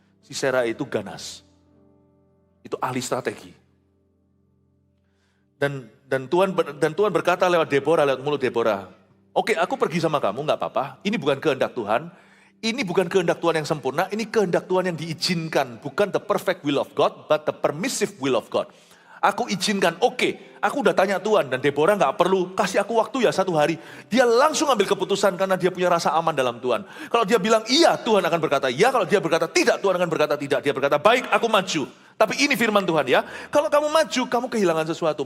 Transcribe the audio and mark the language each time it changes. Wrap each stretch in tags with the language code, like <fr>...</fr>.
<id>Sisera itu ganas. Itu ahli strategi. Dan Tuhan berkata lewat Deborah, lewat mulut Deborah, oke, aku pergi sama kamu, gak apa-apa. Ini bukan kehendak Tuhan. Ini bukan kehendak Tuhan yang sempurna. Ini kehendak Tuhan yang diizinkan. Bukan</id> <en>the perfect will of God, but the permissive will of God.</en> <id>Aku izinkan, oke. Aku udah tanya Tuhan. Dan Deborah gak perlu kasih aku waktu ya 1 hari. Dia langsung ambil keputusan karena dia punya rasa aman dalam Tuhan. Kalau dia bilang iya, Tuhan akan berkata iya. Kalau dia berkata tidak, Tuhan akan berkata tidak. Dia berkata, baik aku maju. Tapi ini firman Tuhan ya. Kalau kamu maju, kamu kehilangan sesuatu.</id>